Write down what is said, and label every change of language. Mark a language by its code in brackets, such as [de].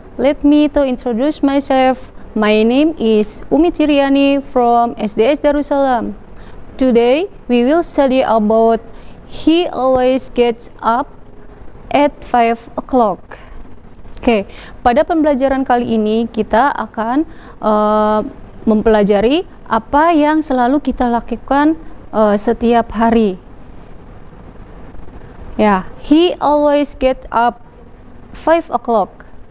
[en] Let me to introduce myself. My name is Umi Tiriani from SDS Darussalam. Today we will study about he always gets up at 5 o'clock. [id] Oke, pada pembelajaran kali ini kita akan mempelajari apa yang selalu kita lakukan setiap hari. [en] Ya, he always get up 5 o'clock.